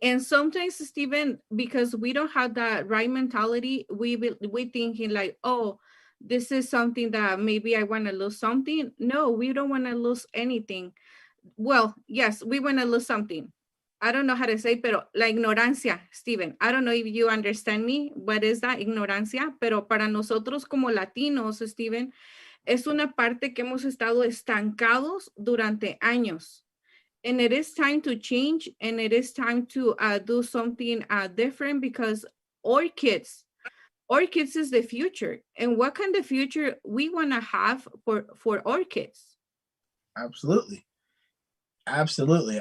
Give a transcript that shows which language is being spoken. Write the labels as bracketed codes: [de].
[en] And sometimes, Stephen, because we don't have that right mentality, we thinking like, oh, this is something that maybe I want to lose something. No, we don't want to lose anything. Well, yes, we want to lose something. I don't know how to say, [es] pero la ignorancia, [en] Stephen. I don't know if you understand me. What is that, ignorancia? [es] Pero para nosotros como latinos, Stephen, es una parte que hemos estado estancados durante años. [en] And it is time to change, and it is time to do something different, because our kids is the future. And what kind of future we want to have for our kids? Absolutely. Absolutely.